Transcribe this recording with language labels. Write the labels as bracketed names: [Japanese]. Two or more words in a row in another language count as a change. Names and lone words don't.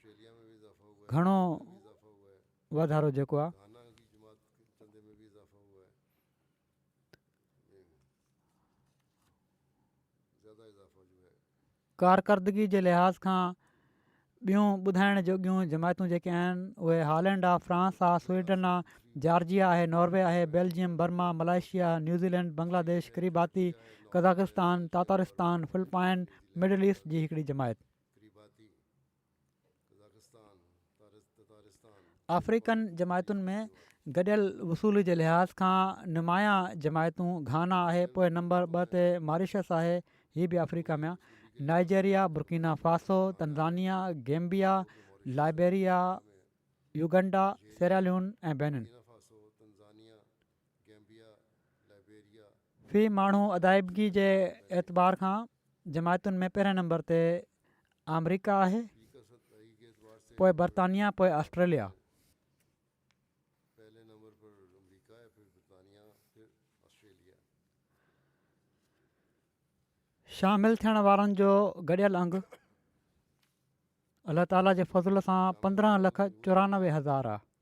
[Sindhi] घणो वाधारो जेको आहे कारकर्दगी जे लिहाज़ खां ॿियूं ॿुधाइण जोॻियूं जमायतूं जेके आहिनि उहे हॉलैंड आहे, फ्रांस आहे, स्वीडन आहे, जॉर्जिया आहे, नॉर्वे आहे, बेल्जियम, बर्मा, मलेशिया, न्यूज़ीलैंड, बांग्लादेश, किरीबाती, कज़ाकिस्तान, तातारिस्तान, फिलिपाइन, मिडल ईस्ट जी हिकिड़ी जमायत। अफ्रीकन जमायतुनि में गॾियल वसूली जे लिहाज़ खां नुमाया जमायतूं घाना आहे, पोइ नंबर 2 ते मॉरिशस आहे, हीअ बि अफ्रीका में आहे। नाइजेरिया, बुर्किना फासो, तंज़ानिया, गैम्बिया, लाइबेरिया, युगंडा, सेरालियोन ऐं बेनिन। फ़ी माण्हू अदायगी जे एतबार खां जमायतुनि में पहिरें नंबर ते अमरीका आहे, पोइ बरतानिया, पोइ ऑस्ट्रेलिया। शामिल थियण वारनि जो गॾियल अंग अलाह ताला जे फज़ुल सां 15,94,000 आहे।